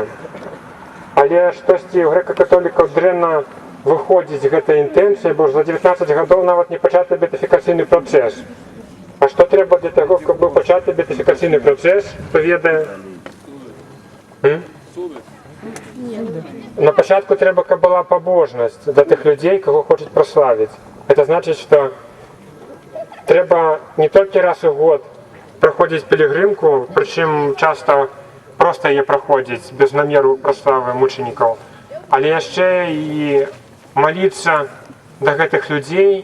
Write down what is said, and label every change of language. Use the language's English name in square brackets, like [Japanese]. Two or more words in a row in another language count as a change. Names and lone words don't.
[Belarusian] Але штосьці у грэка-католікаў дрэнна выходзіць гэтая інтэнцыя, бо за 19 гадоў нават не пачаты беатыфікацыйны працэс. А што трэба для таго, каб быў пачаты беатыфікацыйны працэс, хто ведае? [Ukrainian] На початку треба, каб була побожність для тих людей, кого хочуть прославити. Це значить, що треба не тільки раз у год проходити пілігримку, причому часто просто її проходять без наміру прослави мучеників, але ще і молитися до гэтых людей.